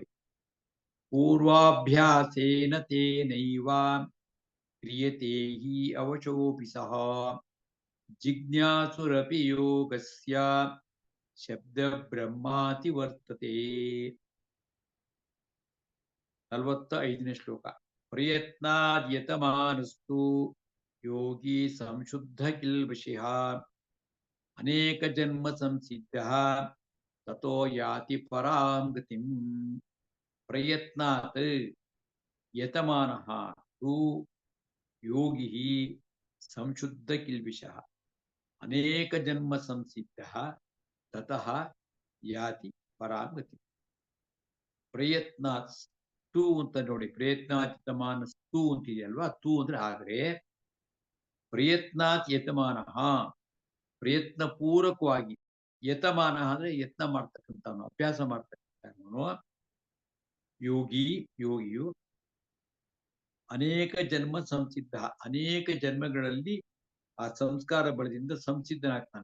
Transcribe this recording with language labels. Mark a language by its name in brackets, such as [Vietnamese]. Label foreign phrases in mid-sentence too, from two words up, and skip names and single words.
[Sanskrit] ಪೂರ್ವಾಭ್ಯಾಸೇನ ತೇನೈವ ಕ್ರಿಯತೆ ಹಿ ಅವಶೋಪಿ ಸಹ ಜಿಜ್ಞಾಸುರಪಿ ಯೋಗಸ್ಯ ಶಬ್ದ ಬ್ರಹ್ಮಾತಿ ವರ್ತತೆ. [Kannada] 45ನೇ ಶ್ಲೋಕ. [Sanskrit] ಪ್ರಯತ್ನಾದ್ಯತಮಾನಸ್ತು ಯೋಗಿ ಸಂಶುದ್ಧ ಕಿಲ್ಬಿಷಃ ಅನೇಕ ಜನ್ಮ ಸಂಸಿದ್ಧ ತತೋ ಯಾತಿ ಪರಾಂ ಗತಿಂ. ಪ್ರಯತ್ನಾತ್ ಯತಮಾನಃ ತು ಯೋಗಿ ಸಂಶುದ್ಧ ಕಿಲ್ಬಿಷಃ ಅನೇಕ ಜನ್ಮ ಸಂಸಿದ್ಧ ತತಃ ಯಾತಿ ಪರಾಂ ಗತಿಂ. ಪ್ರಯತ್ನಾತ್ ತು [Kannada] ಅಂತ ನೋಡಿ, ಪ್ರಯತ್ನಾತಿತಮಾನಸ್ತು ಅಂತಿದೆಯಲ್ವಾ, ತು ಅಂದ್ರೆ ಆದ್ರೆ, [Sanskrit] ಪ್ರಯತ್ನಾತ್ ಯತಮಾನಃ [Kannada] ಪ್ರಯತ್ನ ಪೂರ್ವಕವಾಗಿ, ಯತಮಾನ ಅಂದ್ರೆ ಯತ್ನ ಮಾಡ್ತಕ್ಕಂಥವನು, ಅಭ್ಯಾಸ ಮಾಡ್ತಕ್ಕಂಥವನು, ಯೋಗಿಯು [Sanskrit] ಅನೇಕ ಜನ್ಮ ಸಂಸಿದ್ಧ, [Kannada] ಅನೇಕ ಜನ್ಮಗಳಲ್ಲಿ ಆ ಸಂಸ್ಕಾರ ಬಲದಿಂದ ಸಂಸಿದ್ಧನಾಗ್ತಾನೆ.